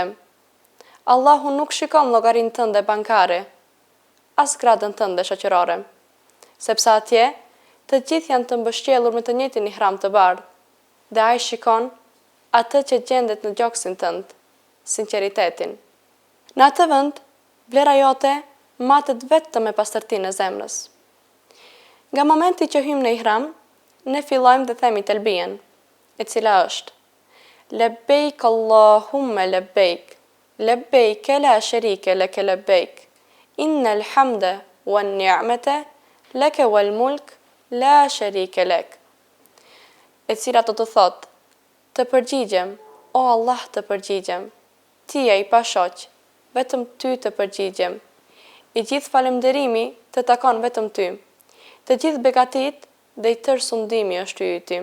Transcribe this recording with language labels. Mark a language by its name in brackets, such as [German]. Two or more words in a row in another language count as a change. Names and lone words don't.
[Albanian] Allahu nuk shikon llogarinë tënde bankare, as gradën tënde shoqërore, sepse atje të gjithë janë të mbështjellur me të njëjtin ihram të bardhë, dhe ai shikon atë që gjendet në gjoksin tënd, sinqeritetin. Në atë vend, vlera jote matet vetëm me pastërtinë e zemrës. Nga momenti që hyjmë në ihram, ne fillojmë dhe themi telbien, e cila është: [Arabic] لبيك اللهم لبيك، لبيك لا شريك لك لبيك، إن الحمد والنعمة لك والملك لا شريك لك. [Albanian] E cila do të thotë: të përgjigjem, o Allah të përgjigjem, ti je i pashoq, vetëm ty të përgjigjem. I gjithë falënderimi të takon vetëm ty. Të gjithë begatit dhe i tërë sundimi është i yti.